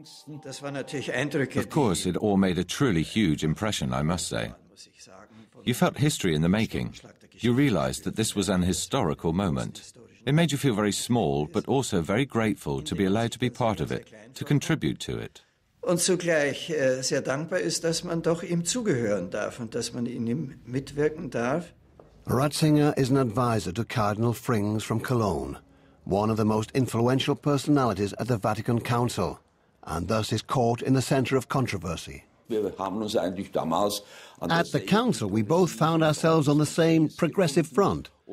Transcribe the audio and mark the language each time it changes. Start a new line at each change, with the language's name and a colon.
English: Of course, it all made a truly huge impression, I must say. You felt history in the making. You realized that this was an historical moment. It made you feel very small, but also very grateful to be allowed to be part of it, to contribute to it.
German: Und zugleich sehr dankbar ist, dass man doch ihm zugehören darf und dass man in ihm mitwirken darf.
English: Ratzinger is an advisor to Cardinal Frings from Cologne, one of the most influential personalities at the Vatican Council, and thus is caught in the center of controversy. At the council, we both found ourselves on the same progressive front.